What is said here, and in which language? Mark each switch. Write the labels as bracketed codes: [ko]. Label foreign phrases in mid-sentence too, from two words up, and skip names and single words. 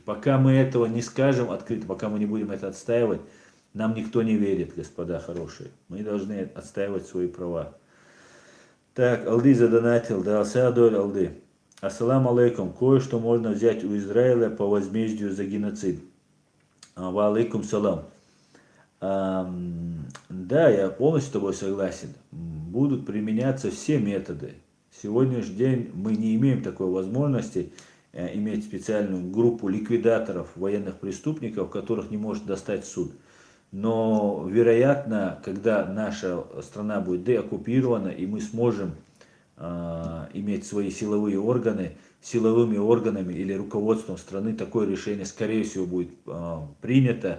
[ru] Пока мы этого не скажем открыто, пока мы не будем это отстаивать, нам никто не верит, господа хорошие. Мы должны отстаивать свои права. Так, Алды задонатил, да, Алсадоль Алды. [ar] السلام عليكم. [ru] Кое-что можно взять у Израиля по возмездию за геноцид. [ar] وعليكم السلام. [ru] Да, я полностью с тобой согласен. Будут применяться все методы. В сегодняшний день мы не имеем такой возможности иметь специальную группу ликвидаторов, военных преступников, которых не может достать суд. Но, вероятно, когда наша страна будет деоккупирована, и мы сможем иметь свои силовые органы, силовыми органами или руководством страны, такое решение, скорее всего, будет принято.